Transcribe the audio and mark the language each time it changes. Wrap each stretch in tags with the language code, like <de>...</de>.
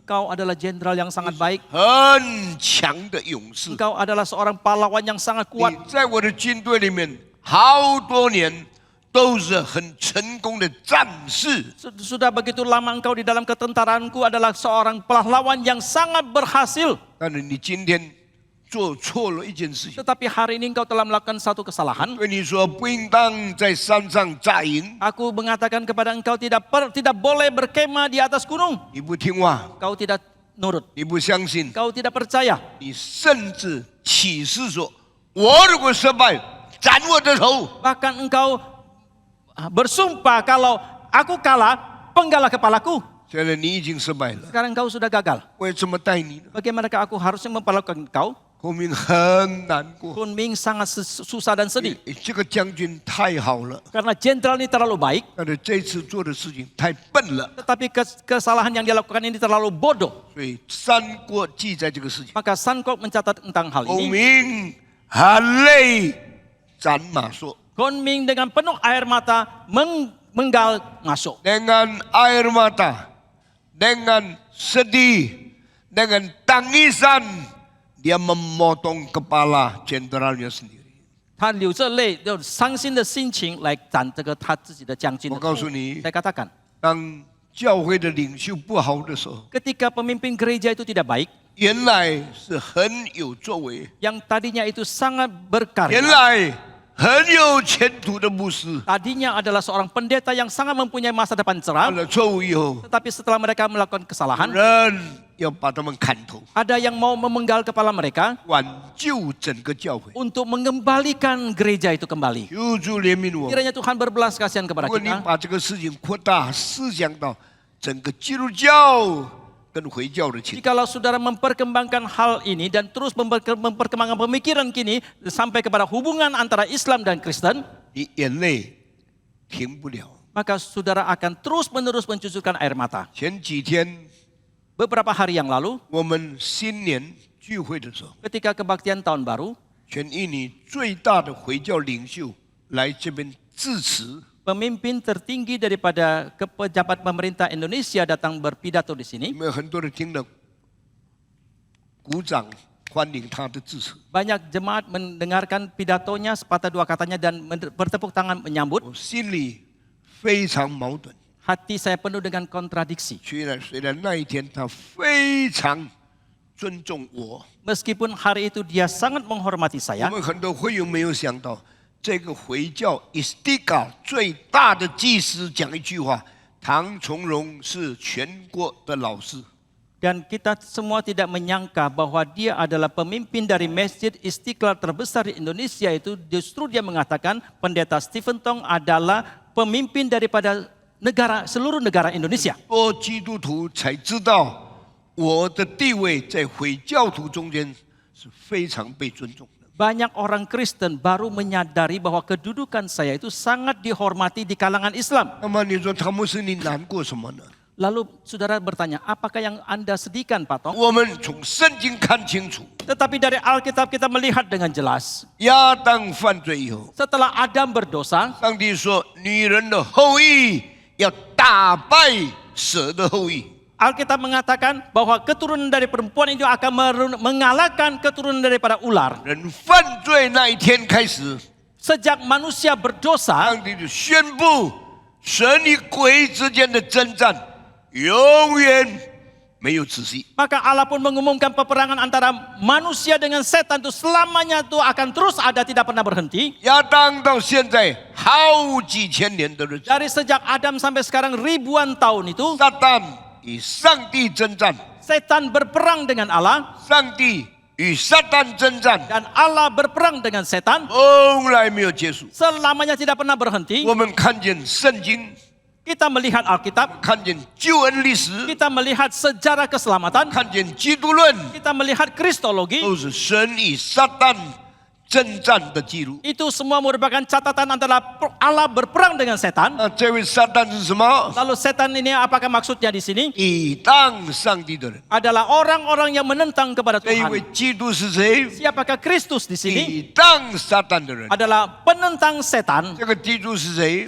<id>engkau adalah jenderal yang sangat baik.</id> <zh>很强的勇士。</zh> <id>Engkau adalah seorang pahlawan yang sangat</id> <zh>你</zh> <id>kuat.</id> <zh>在我的军队里面好多年都是很成功的战士。</zh> <id>Sudah begitu lama engkau di dalam ketentaraanku adalah seorang pahlawan yang sangat berhasil.</id> <zh>但是你今天做错了一件事情，</zh> <id>Tetapi hari ini engkau telah melakukan satu kesalahan.</id> <zh>对你说不应当在山上扎营，</zh> <id>Aku mengatakan kepada engkau tidak boleh berkemah di atas gunung.</id> <zh>你不听话，</zh> <id>Kau tidak nurut.</id> <zh>你不相信，</zh> <id>Kau tidak percaya.</id> <zh>你甚至起誓说：我如果失败，斩我的头。</zh> <id>Bahkan engkau bersumpah kalau aku kalah, penggalah kepalaku.</id> <zh>现在你已经失败了，</zh> <id>Sekarang engkau sudah gagal.</id> <zh>我要怎么带你呢？</zh> <id>Bagaimanakah aku harusnya memperlakukan engkau?</id> <zh>孔明很难过，</zh> <id>Kunming sangat susah dan sedih.</id> <zh>这个将军太好了，</zh> <id>Karena jenderal ini terlalu baik.</id> <zh>但是这次做的事情太笨了，</zh> <id>Tetapi kesalahan yang dia lakukan ini terlalu bodoh.</id> <zh>所以《三国》记载这个事情。</zh> <id>Maka Sankok mencatat tentang hal</id> <zh>孔</zh> <id>ini.</id> <zh>明含泪斩马谡，</zh> <id>Kunming dengan penuh air mata menggal Maso. dengan air mata, dengan sedih, dengan tangisan, dia memotong kepala jenderalnya sendiri.</id> <zh>他流着泪，用伤心的心情来斩这个他自己的将军的头。我告诉你，</zh> <id>Saya katakan,</id> <zh>当教会的领袖不好的时候，</zh> <id>ketika pemimpin gereja itu tidak baik,</id> <zh>原来是很有作为，</zh> <id>yang tadinya itu sangat</id> <zh>原</zh> <id>berkarya,</id> <zh>来很有前途的牧师，</zh> <id>tadinya adalah seorang pendeta yang sangat mempunyai masa depan</id> <zh>犯</zh> <id>cerah,</id> <zh>了错误以后，</zh> <id>tetapi setelah mereka melakukan</id> <zh>有</zh> <id>kesalahan,</id> <zh>人要把他们砍头，</zh> <id>ada yang mau memenggal kepala mereka</id> <zh>挽救整个教会。</zh> <id>untuk mengembalikan gereja itu kembali.</id> <zh>求主怜悯我。</zh> <id>Kiranya Tuhan berbelas kasihan</id> <zh>如</zh> <id>kepada</id> <zh>果你</zh> <id>kita.</id> <zh>把这个事情扩大思想到整个基督教跟回教的情况，</zh> <id>Jikalau saudara memperkembangkan hal ini dan terus memperkembangkan pemikiran kini sampai kepada hubungan antara Islam dan Kristen,</id> <zh>你眼泪停不了。</zh> <id>maka saudara akan terus-menerus mencucurkan air mata.</id> <zh>前几天</zh> <id>Beberapa hari yang lalu,</id> <zh>我们新年聚会的时候，</zh> <id>ketika kebaktian tahun baru,</id> <zh>全印尼最大的回教领袖来这边致辞，</zh> <id>pemimpin tertinggi daripada pejabat pemerintah Indonesia datang berpidato di</id> <zh>你们很多人听了鼓掌欢迎他的致辞。</zh> <id>Banyak jemaat mendengarkan pidatonya sepatah dua katanya dan bertepuk tangan menyambut.</id> <zh>我心里非常矛盾。</zh> <id>Hati saya penuh dengan kontradiksi.</id> <zh>虽然那一天他非常尊重我，</zh> <id>Meskipun hari itu dia sangat menghormati</id> <zh>我</zh> <id>saya,</id> <zh>们很多会友没有想到，这个回教 Istiqlal 最大的祭司讲一句话：唐从容是全国的老师。</zh> <id>dan kita semua tidak menyangka bahwa dia adalah pemimpin dari Masjid Istiqlal terbesar di Indonesia itu justru dia mengatakan pendeta Stephen Tong adalah pemimpin daripada seluruh negara Indonesia.</id> <zh>多基督徒才知道我的地位在回教徒中间是非常被尊重的。</zh> <id>Banyak orang Kristen baru menyadari bahwa kedudukan saya itu sangat dihormati di kalangan Islam.</id> <zh>那么你说汤姆斯，你难过什么呢？</zh> <id>Lalu saudara bertanya, apakah yang Anda sedihkan, Pak Tong?</id> <zh>我们从圣经看清楚，</zh> <id>Tetapi dari Alkitab kita melihat dengan jelas.</id> <zh>亚当犯罪以后，</zh> <id>Setelah Adam berdosa,</id> <zh>上帝说女人的后裔要打败蛇的后裔。</zh> <id>Alkitab mengatakan bahwa keturunan dari perempuan itu akan mengalahkan keturunan daripada ular.</id> <zh>人犯罪那一天开始，</zh> <id>Sejak manusia berdosa,</id> <zh>上帝就宣布神与鬼之间的征战永远没有止息。</zh> <id>maka Allah pun mengumumkan peperangan antara manusia dengan setan itu selamanya itu akan terus ada, tidak pernah berhenti.</id> <zh>亚当到现在好几千年的日子，</zh> <id>Dari sejak Adam sampai sekarang ribuan tahun itu,</id> <zh>撒旦与上帝征战，</zh> <id>setan berperang dengan Allah</id> <zh>上帝与撒旦征战，</zh> <id>dan Allah berperang dengan setan</id> <zh>从来没有结束。</zh> <id>selamanya tidak pernah berhenti.</id> <zh>我们看见圣经，</zh> <id>Kita melihat Alkitab,</id> <zh>看见救恩历史，</zh> <id>kita melihat sejarah keselamatan,</id> <zh>看见基督论，</zh> <id>kita melihat Kristologi.</id> <zh>都是神与撒旦征战的记录。</zh> <id>Itu semua merupakan catatan antara Allah berperang dengan setan.</id> <zh>那这位撒旦是什么？</zh> <id>Lalu setan ini apakah maksudnya di sini?</id> <zh>抵挡上帝的人。</zh> <id>Adalah orang-orang yang menentang kepada</id> <zh>这一位</zh> <id>Tuhan.</id> <zh>基督是谁？</zh> <id>Siapakah Kristus di sini?</id> <zh>抵挡撒旦的人。</zh> <id>Adalah penentang setan.</id> <zh>这个基督是谁？</zh>